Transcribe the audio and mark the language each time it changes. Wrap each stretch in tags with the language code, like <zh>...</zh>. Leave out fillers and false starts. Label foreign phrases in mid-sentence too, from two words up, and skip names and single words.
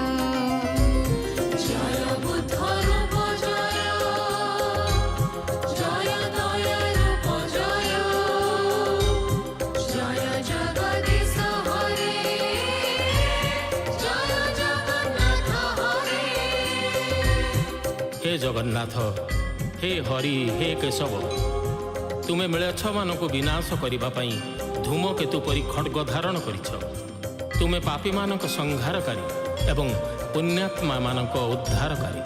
<sa>জয় বুদ্ধ রূপ জয়, জয় দয়া রূপ জয়, জয় জগদীশ হরে, জয় জগন্নাথ হরে।</sa> <or>ହେ ଜଗନ୍ନାଥ, ହେ ହରି, ହେ କେଶବ, ତୁମେ ମ୍ଳେଚ୍ଛମାନଙ୍କୁ ବିନାଶ କରିବା ପାଇଁ ଧୂମକେତୁ ପରି ଖଡ୍ଗ ଧାରଣ କରିଛ। ତୁମେ ପାପୀମାନଙ୍କ ସଂହାରକାରୀ ଏବଂ ପୁଣ୍ୟାତ୍ମାମାନଙ୍କ ଉଦ୍ଧାରକାରୀ।</or>